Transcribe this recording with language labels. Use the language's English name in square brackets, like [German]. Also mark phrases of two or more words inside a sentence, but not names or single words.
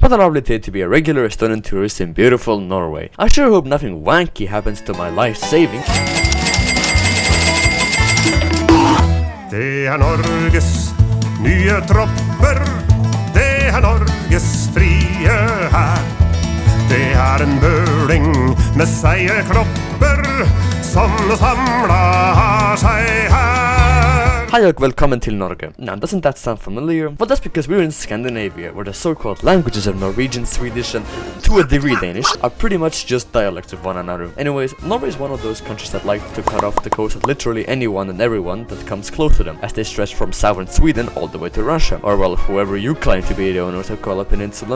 [English] What a lovely day to be a regular Estonian tourist in beautiful Norway. I sure hope nothing wanky happens to my life savings. [Norwegian] Det Norges nye tropper, det Norges frie hær. Det en bøling med seierklopper som samla seg her. Hi og velkommen til Norge. [English] Now, doesn't that sound familiar? Well, that's because we're in Scandinavia, where the so-called languages of Norwegian, Swedish, and to a degree Danish are pretty much just dialects of one another. Anyways, Norway is one of those countries that like to cut off the coast of literally anyone and everyone that comes close to them, as they stretch from southern Sweden all the way to Russia, or well, whoever you claim to be the owner of the Kola Peninsula.